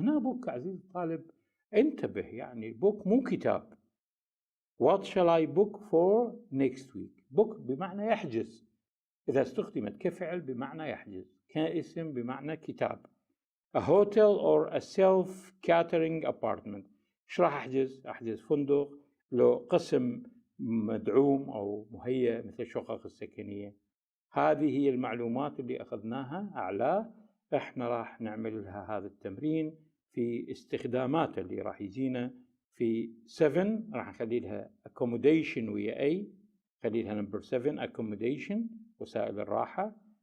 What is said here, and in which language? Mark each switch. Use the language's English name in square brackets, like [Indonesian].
[Arabic] هنا book عزيز الطالب انتبه، يعني book مو كتاب. [English] what shall I book for next week، [Arabic] book بمعنى يحجز، إذا استخدمت كفعل بمعنى يحجز، كاسم بمعنى كتاب. [English] a hotel or a self-catering apartment، [Arabic] إيش راح أحجز؟ أحجز فندق لو قسم مدعوم أو مهيأ مثل الشقق السكنية. هذه هي المعلومات اللي أخذناها أعلاه. إحنا راح نعمل لها هذا التمرين في استخداماته اللي راح يجينا في 7. راح نخلي لها accommodation ويا A، خلي لها نمبر 7 accommodation وسائل الراحة.